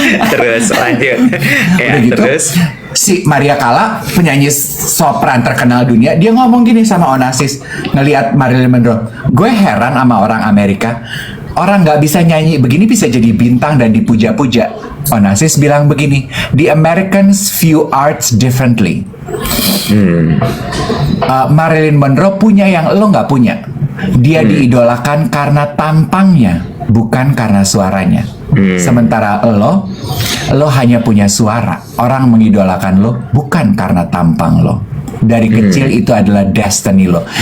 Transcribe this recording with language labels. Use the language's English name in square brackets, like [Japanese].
[Indonesian] Terus lanjut. Udah gitu, terus si Maria Callas, penyanyi sopran terkenal dunia, dia ngomong gini sama Onassis ngelihat Marilyn Monroe. Gue heran sama orang Amerika. Orang nggak bisa nyanyi begini bisa jadi bintang dan dipuja-puja. Onassis bilang begini, [English] the Americans view arts differently. [Indonesian] Marilyn Monroe punya yang lo nggak punya. Dia diidolakan karena tampangnya, bukan karena suaranya. Sementara lo hanya punya suara. Orang mengidolakan lo bukan karena tampang lo. Dari kecil itu adalah destiny lo.